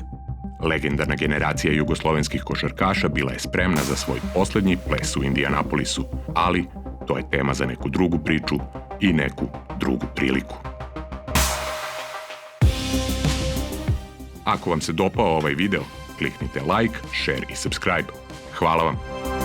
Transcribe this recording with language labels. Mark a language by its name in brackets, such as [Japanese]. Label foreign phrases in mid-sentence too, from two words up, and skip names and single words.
[Serbian] Legendarna generacija jugoslovenskih košarkaša bila je spremna za svoj poslednji ples u Indianapolisu, ali to je tema za neku drugu priču i neku drugu priliku. Ako vam se dopao ovaj video, kliknite [English] like, share [Serbian] i subscribe. Hvala vam!